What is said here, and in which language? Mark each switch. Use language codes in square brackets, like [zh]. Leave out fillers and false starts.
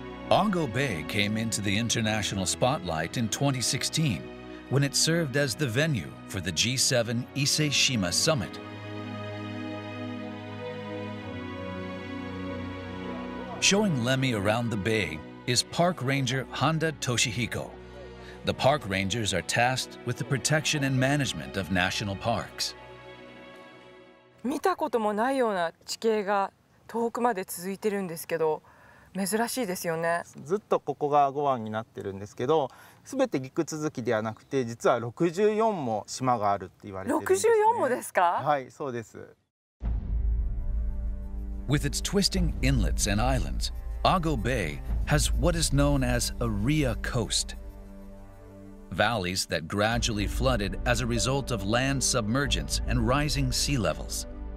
[en] Ongo Bay came into the international spotlight in 2016 when it served as the venue for the G7 Ise-Shima Summit. Showing Lemmy around the bay is Park Ranger Honda Toshihiko. The park rangers are tasked with the protection and management of national parks. [ja] 見たこともないような地形が遠くまで続いてるんですけど、珍しいですよね。ずっとここが5湾になってるんですけど、すべて陸続きではなくて、実は64も島があるって言われてるんですね。 64もですか？はい、そうです。 [en] With its twisting inlets and islands, Ongo Bay has what is known as a Ria coast. Valleys that gradually flooded as a result of land submergence and rising sea levels.